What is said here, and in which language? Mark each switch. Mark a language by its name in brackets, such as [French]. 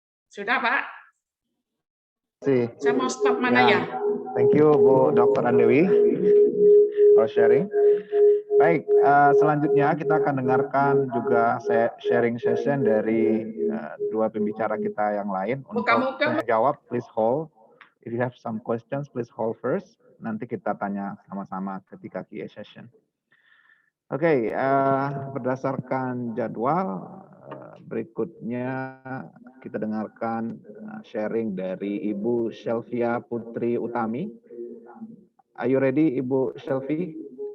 [Indonesian] Sudah Pak? Saya mau stop mana ya? [English] Thank you Bu Dr. Andewi for sharing. [Indonesian] Baik, selanjutnya kita akan dengarkan juga sharing session dari dua pembicara kita yang lain. Untuk tanya jawab, [English] please hold. If you have some questions, please hold first. [Indonesian] Nanti kita tanya sama-sama ketika QA session. Oke, berdasarkan jadwal, berikutnya kita dengarkan sharing dari Ibu Shelvia Putri Utami. [English] Are you ready, Ibu Shelvi?